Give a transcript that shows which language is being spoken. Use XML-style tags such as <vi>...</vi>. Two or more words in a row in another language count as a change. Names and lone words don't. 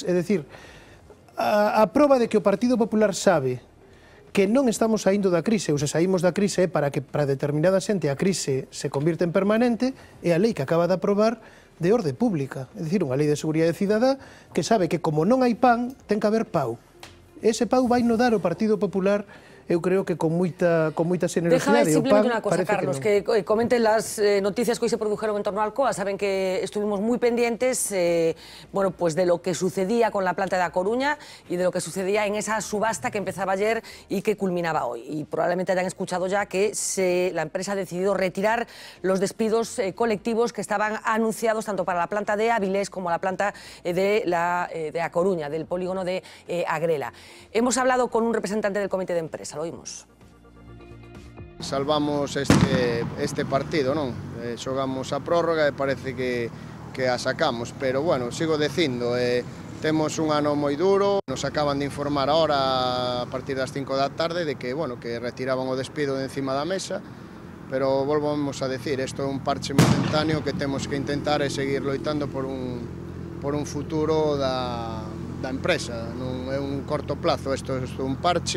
<gl>É dicir, a proba de que o Partido Popular sabe que non estamos saindo da crise, ou se saímos da crise é para que para determinada xente a crise se convirte en permanente, e a lei que acaba de aprobar de orde pública, é dicir, unha lei de seguridade cidadá que sabe que como non hai pan, ten que haber pau. Ese pau vai no dar o Partido Popular, eu creo que con moita generosidade.</gl> <es>Déjame simplemente</es> <gl>unha cosa,</gl> <es>Carlos, que comenten las noticias que hoy se produjeron en torno a Alcoa. Saben que estuvimos muy pendientes bueno, pues de lo que sucedía con la planta de A Coruña y de lo que sucedía en esa subasta que empezaba ayer y que culminaba hoy. Y probablemente hayan escuchado ya que la empresa ha decidido retirar los despidos colectivos que estaban anunciados tanto para la planta de Avilés como la planta de A Coruña, del polígono de Agrela. Hemos hablado con un representante del comité de empresa. Lo oímos.</es> <gl>Salvamos este partido, non? Xogamos a prórroga e parece que a sacamos, pero bueno, sigo dicindo, temos un ano moi duro, nos acaban de informar ahora a partir das 5 da tarde de que, bueno, que retiraban o despido de encima da mesa, pero volvemos a decir, isto é un parche momentáneo que temos que intentar é seguir loitando por un futuro da empresa, non é un</gl> <es>corto plazo,</es> <gl>isto é un parche.</gl>